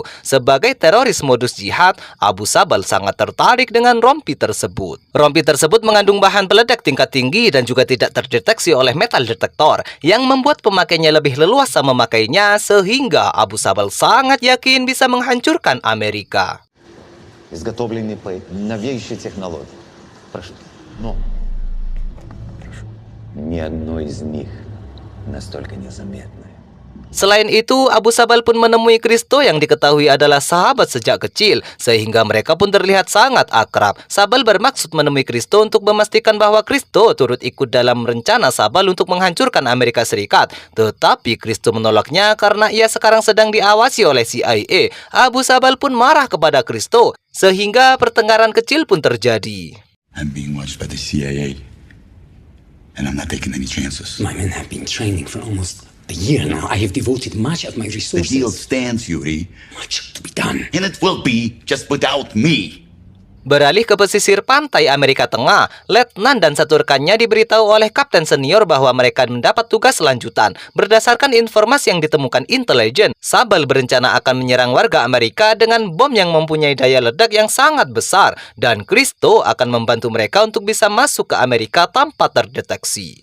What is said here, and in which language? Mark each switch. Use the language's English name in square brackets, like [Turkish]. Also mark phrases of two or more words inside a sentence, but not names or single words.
[Indonesian] Sebagai teroris modus jihad, Abu Sabal sangat tertarik dengan rompi tersebut. Rompi tersebut mengandung bahan peledak tingkat tinggi dan juga tidak terdeteksi oleh metal detektor, yang membuat pemakainya lebih leluasa memakainya sehingga Abu Sabal sangat yakin bisa menghancurkan Amerika. [Russian] Изготовленный по новейшей технологии. Прошу. Но. Прошу. Ни одно из них настолько незаметное, [Indonesian] Selain itu, Abu Sabal pun menemui Kristo yang diketahui adalah sahabat sejak kecil, sehingga mereka pun terlihat sangat akrab. Sabal bermaksud menemui Kristo untuk memastikan bahwa Kristo turut ikut dalam rencana Sabal untuk menghancurkan Amerika Serikat. Tetapi Kristo menolaknya karena ia sekarang sedang diawasi oleh CIA. Abu Sabal pun marah kepada Kristo, sehingga pertengkaran kecil pun terjadi. [English] I'm being watched by the CIA, and I'm not taking any chances. My men have been training for almost a year now. I have devoted much of my The resources. deal stands, Yuri, Much to be done. and it will be just without me. [Indonesian] Beralih ke pesisir pantai Amerika Tengah, letnan dan satu rekannya diberitahu oleh kapten senior bahwa mereka mendapat tugas lanjutan. Berdasarkan informasi yang ditemukan intelijen, Sabal berencana akan menyerang warga Amerika dengan bom yang mempunyai daya ledak yang sangat besar, dan Kristo akan membantu mereka untuk bisa masuk ke Amerika tanpa terdeteksi.